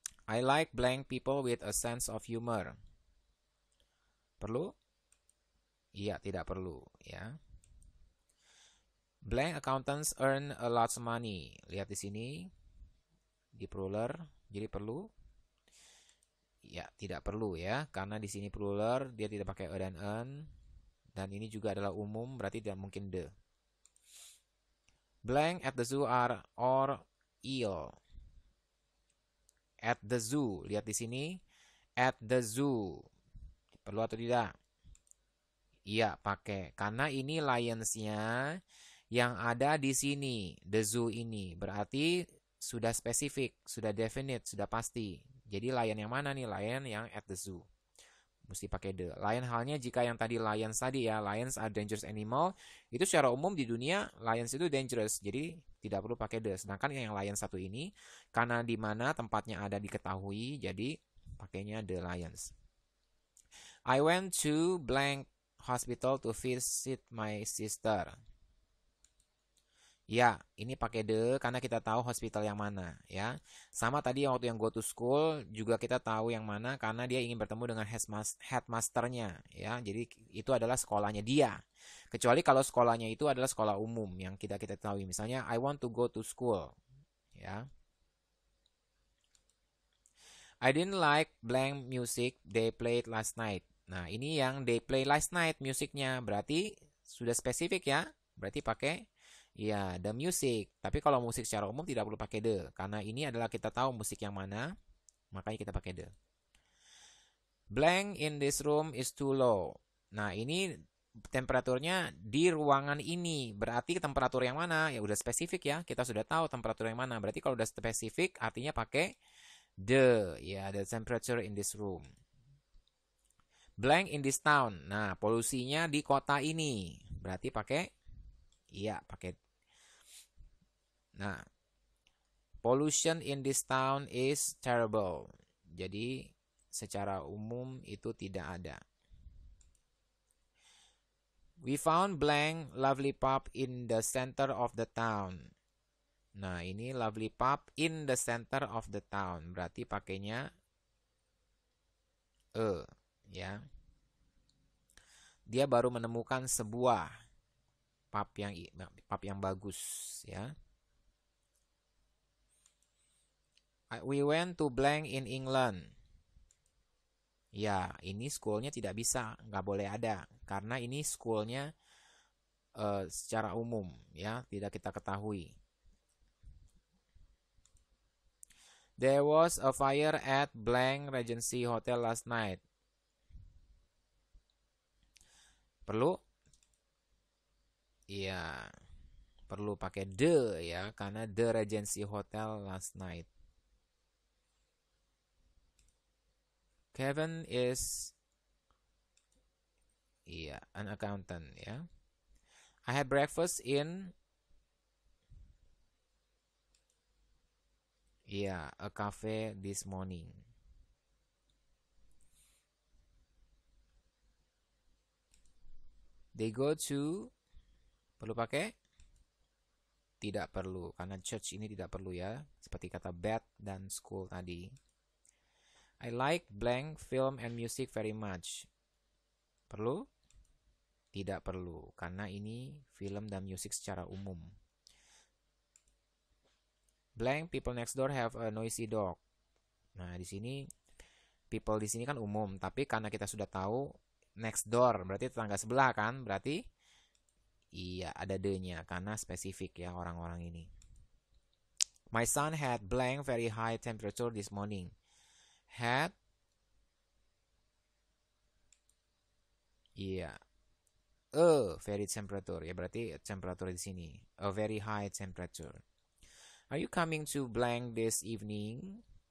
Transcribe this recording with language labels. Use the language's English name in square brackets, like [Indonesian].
[English] I like blank people with a sense of humor. [Indonesian] Perlu? Iya, tidak perlu ya. [English] Blank accountants earn a lot of money. [Indonesian] Lihat di sini di plural, jadi perlu? Ya, tidak perlu ya, karena di sini plural dia tidak pakai a dan an, dan ini juga adalah umum, berarti tidak mungkin the. [English] Blank at the zoo are or ill. [Indonesian] At the zoo, lihat di sini, [English] at the zoo. [Indonesian] Perlu atau tidak? Iya, pakai. Karena ini lions-nya yang ada di sini, the zoo ini. Berarti sudah spesifik, sudah definite, sudah pasti. Jadi lion yang mana nih? Lion yang at the zoo. Mesti pakai the. Lain halnya jika yang tadi lions tadi ya, [English] lions are dangerous animal. [Indonesian] Itu secara umum di dunia lions itu dangerous. Jadi tidak perlu pakai the. Sedangkan yang lion satu ini, karena di mana tempatnya ada diketahui, jadi pakainya the lions. [English] I went to blank hospital to visit my sister. [Indonesian] Ya, ini pakai the karena kita tahu hospital yang mana ya. Sama tadi waktu yang go to school juga kita tahu yang mana karena dia ingin bertemu dengan headmasternya ya. Jadi itu adalah sekolahnya dia. Kecuali kalau sekolahnya itu adalah sekolah umum yang kita tahu. Misalnya [English] I want to go to school ya. I didn't like blank music they played last night. [Indonesian] Nah, ini yang they play last night musiknya. Berarti sudah spesifik ya. Berarti pakai ya the music. Tapi kalau musik secara umum tidak perlu pakai the. Karena ini adalah kita tahu musik yang mana. Makanya kita pakai the. Blank in this room is too low. Nah, ini temperaturnya di ruangan ini. Berarti temperatur yang mana? Ya udah spesifik ya. Kita sudah tahu temperatur yang mana. Berarti kalau udah spesifik artinya pakai the. [English] Ya, the temperature in this room. Blank in this town. [Indonesian] Nah, polusinya di kota ini. Berarti pakai iya, pakai. [English] Nah, pollution in this town is terrible. [Indonesian] Jadi, secara umum itu tidak ada. [English] We found blank lovely pub in the center of the town. [Indonesian] Nah, ini [English] lovely pub in the center of the town. [Indonesian] Berarti pakainya ya. Dia baru menemukan sebuah pub yang bagus ya. [English] We went to blank in England. [Indonesian] Ya, ini schoolnya tidak bisa, nggak boleh ada. Karena ini schoolnya secara umum, ya, tidak kita ketahui. [English] There was a fire at blank Regency Hotel last night. [Indonesian] Perlu? Iya, perlu pakai the ya, karena [English] the Regency Hotel last night. Kevin is an accountant ya. I had breakfast in a cafe this morning. They go to, [Indonesian] perlu pakai? Tidak perlu, karena church ini tidak perlu ya. Seperti kata bed dan school tadi. [English] I like blank film and music very much. [Indonesian] Perlu? Tidak perlu, karena ini film dan musik secara umum. [English] Blank people next door have a noisy dog. [Indonesian] Nah, di sini people di sini kan umum, tapi karena kita sudah tahu next door berarti tetangga sebelah kan? Berarti iya ada the-nya karena spesifik ya orang-orang ini. [English] My son had blank very high temperature this morning. Had a very temperature [Indonesian] ya berarti [English] temperature di sini. A very high temperature. Are you coming to blank this evening?